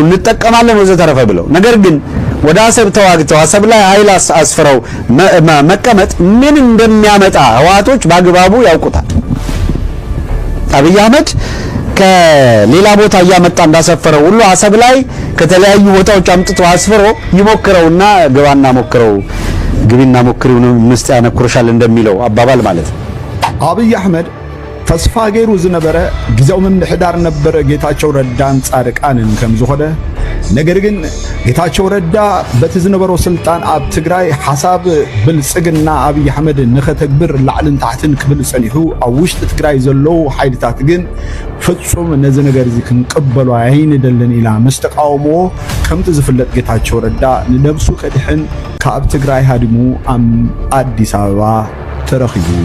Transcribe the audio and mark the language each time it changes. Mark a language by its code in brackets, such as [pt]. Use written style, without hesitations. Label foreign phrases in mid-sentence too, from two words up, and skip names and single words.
[am] እንጠቀማለን ወዘተረፈ ብለው። ነገር ግን ወደ አሰብ ተዋግተው አሰብ ላይ ኃይል አስፍረው መቀመጥ ምን እንደሚያመጣ ህወሓቶች በአግባቡ ያውቁታል። አብይ አህመድ ከሌላ ቦታ እያመጣ እንዳሰፈረው ሁሉ አሰብ ላይ ከተለያዩ ቦታዎች አምጥቶ አስፍሮ ይሞክረውና ግባና ሞክረው ግቢና ሞክሪው ነው ምስጥ ያነኩርሻል እንደሚለው አባባል ማለት ነው። [ti] አብይ አህመድ ተስፋ ገይሩ ዝነበረ ጊዜው ምምሕዳር ነበረ ጌታቸው ረዳን ጻድቃንን ከም ዝኾነ። ነገር ግን ጌታቸው ረዳ በቲ ዝነበረው ስልጣን ኣብ ትግራይ ሓሳብ ብልጽግና አብይ አህመድ ንኸተግብር ላዕልን ታሕትን ክብል ጸኒሑ ኣብ ውሽጢ ትግራይ ዘለው ሓይልታት ግን ፍጹም ነዚ ነገር እዚ ክንቅበሎ ኣይንደልን ኢላ ምስ ተቃውሞ ከምቲ ዝፍለጥ ጌታቸው ረዳ ንነብሱ ከድሕን ካብ ትግራይ ሃዲሙ ኣብ ኣዲስ ኣበባ ተረኺቡ